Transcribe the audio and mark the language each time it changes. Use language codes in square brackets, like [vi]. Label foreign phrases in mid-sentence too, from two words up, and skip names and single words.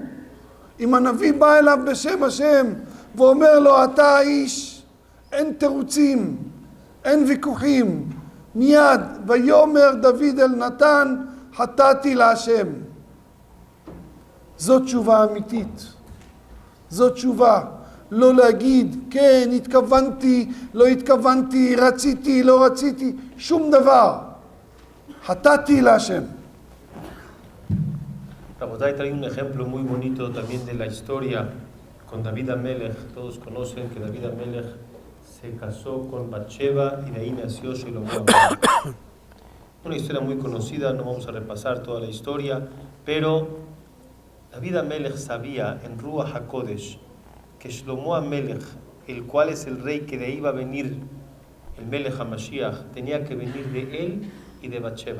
[he] אם הנביא בא אליו בשם השם ואומר לו, אתה האיש, אין תירוצים, אין ויכוחים, מיד, ויאמר דוד אל נתן, חטאתי להשם. זאת תשובה אמיתית, זאת תשובה. לא להגיד, כן, התכוונתי, לא התכוונתי, רציתי, לא רציתי, שום דבר. חטאתי להשם. [es] Rabotay trae un ejemplo muy bonito también de la historia con David Amelech. Todos conocen que David Amelech se casó con Batsheba y de ahí nació Shlomo Amelech. Una historia muy conocida, no vamos a repasar toda la historia, pero David Amelech sabía en [he] רוח הקודש [es] que Shlomo Amelech, el cual es el rey que de ahí iba a venir, el [he] מלך המשיח, [es] tenía que venir de él y de Batsheba.